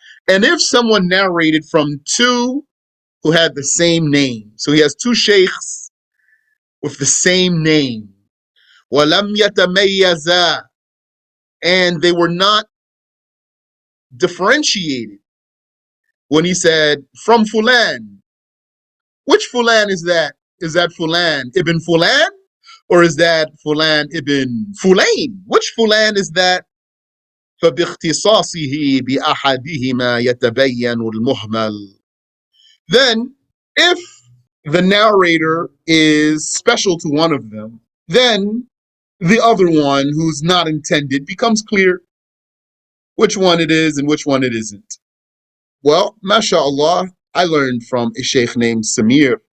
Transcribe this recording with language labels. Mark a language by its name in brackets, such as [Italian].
[English] And if someone narrated from two who had the same name, so he has two sheikhs with the same name, [Arabic] وَلَمْ يَتَمَيَّزَا, [English] and they were not differentiated. When he said, from Fulan, which Fulan is that? Is that Fulan ibn Fulan? Or is that Fulan ibn Fulain? Which Fulan is that? [Arabic] فباختصاصه بأحدهما يتبين المهمل. [English] Then, if the narrator is special to one of them, then the other one who's not intended becomes clear which one it is and which one it isn't. Well, mashallah, I learned from a sheikh named Samir.